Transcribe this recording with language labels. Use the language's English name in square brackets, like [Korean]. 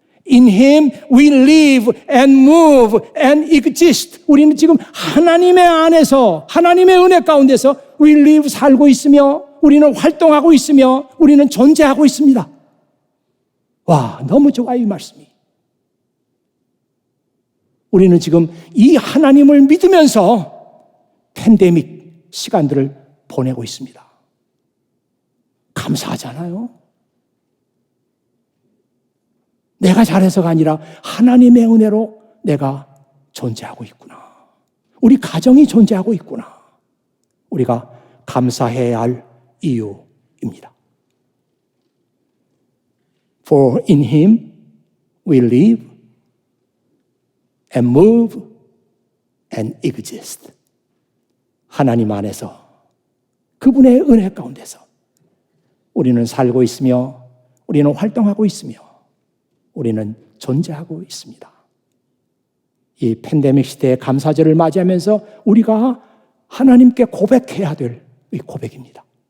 [English] In Him we live and move and exist. [Korean] 우리는 지금 하나님의 안에서, 하나님의 은혜 가운데서 [English] we live, [Korean] 살고 있으며 우리는 활동하고 있으며 우리는 존재하고 있습니다. 와, 너무 좋아요, 이 말씀이. 우리는 지금 이 하나님을 믿으면서 팬데믹 시간들을 보내고 있습니다. 감사하잖아요. 내가 잘해서가 아니라 하나님의 은혜로 내가 존재하고 있구나. 우리 가정이 존재하고 있구나. 우리가 감사해야 할 이유입니다. [English] For in Him we live and move and exist. [Korean] 하나님 안에서, 그분의 은혜 가운데서 우리는 살고 있으며 우리는 활동하고 있으며 우리는 존재하고 있습니다. 이 팬데믹 시대의 감사절을 맞이하면서 우리가 하나님께 고백해야 될 이 고백입니다.